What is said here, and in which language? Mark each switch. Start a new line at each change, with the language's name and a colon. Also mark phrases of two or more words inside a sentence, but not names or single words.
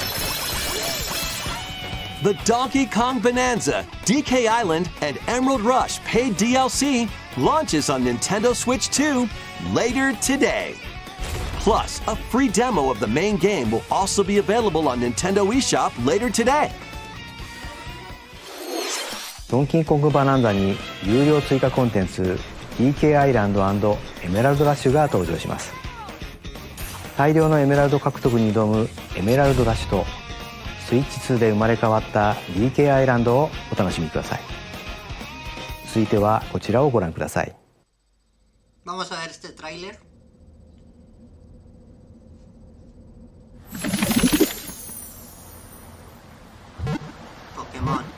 English: The Donkey Kong Bonanza, DK Island, and Emerald Rush paid DLC launches on Nintendo Switch 2 later today. Plus, a free demo of the main game will also be available on Nintendo eShop later today.
Japanese: ドンキーコングバナンザに有料追加コンテンツ DK アイランド&エメラルドラッシュが登場します。大量のエメラルド獲得に挑むエメラルドラッシュとスイッチ2で生まれ変わった DK アイランドをお楽しみください。続いてはこちらをご覧ください。
Spanish: Vamos a ver este tráiler. Pokémon.